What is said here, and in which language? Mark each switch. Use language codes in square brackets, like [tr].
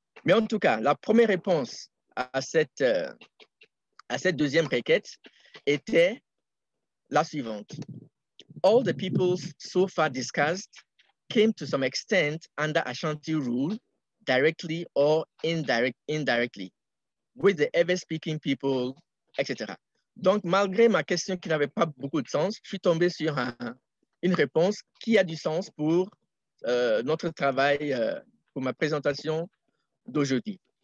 [fr] Mais en tout cas, la première réponse à cette deuxième requête était la suivante. [en] All the peoples so far discussed came to some extent under Ashanti rule, directly or indirectly, with the ever-speaking people, etc. [fr] Donc, malgré ma question qui n'avait pas beaucoup de sens, je suis tombé sur une réponse qui a du sens pour notre travail, pour ma présentation d'aujourd'hui.